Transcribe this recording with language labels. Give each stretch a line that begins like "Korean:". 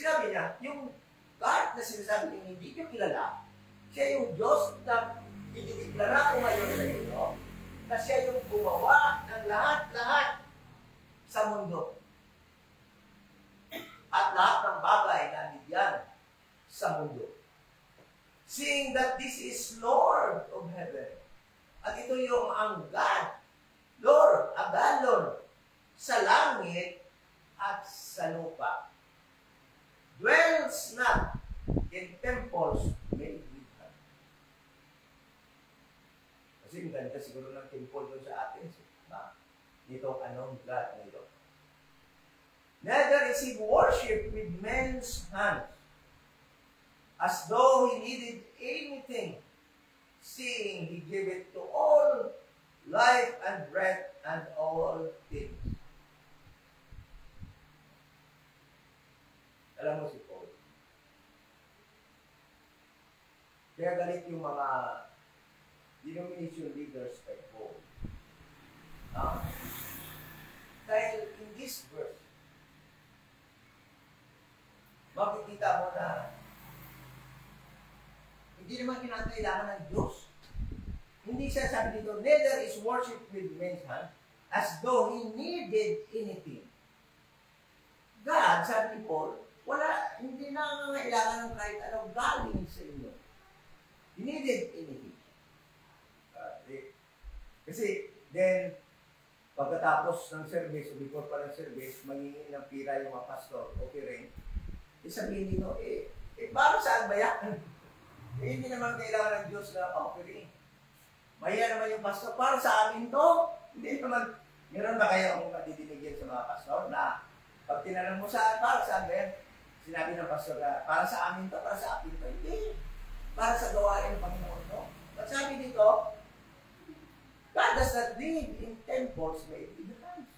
Filipino: niya, yung God na sinasabi niyo hindi niyo kilala, siya yung Diyos na idideklara ko ngayon sa inyo, na siya yung gumawa ng lahat-lahat sa mundo. At lahat ng bagay na nandiyan sa mundo.
English: Seeing that this is Lord of heaven.
Filipino: At ito yung ang God, Lord, Agalon, sa langit at sa lupa.
English: Dwells not in temples made with hands.
Filipino: Kasi ang ganda siguro ng temple doon sa Athens. Nitong anong God na ito.
English: Neither is he worshipped with men's hands, as though he needed anything, seeing he gave it to all life and breath and all things.
Filipino: Alam mo si Paul. Kaya galit yung mga denomination leaders kay Paul. Dahil
English: in this verse,
Filipino: makikita mo na hindi naman kinakailangan ng Diyos. Hindi siya sabi dito,
English: neither is worship with men's hand, as though he needed anything.
Filipino: God, sabi ni Paul, hindi na kailangan ng kahit anong galing sa inyo.
English: He needed anything.
Filipino: Kasi, then, pagkatapos ng service, o before pa ng service, mangingi ng pira yung mga pastor, okay rin. Sabihin nito, para saan ba yan? Hindi naman kailangan ng Diyos na pa-offering. Maya naman yung pastor, para sa amin to. Hindi naman, meron ba kayo kung madidinig yan sa mga pastor na pag tinanong mo para saan ba yan? Sinabi ng pastor na, para sa amin to, para sa akin to. Hindi. Para sa gawain ng Panginoon to. At sabi dito,
English: God does not live in temples made with hands.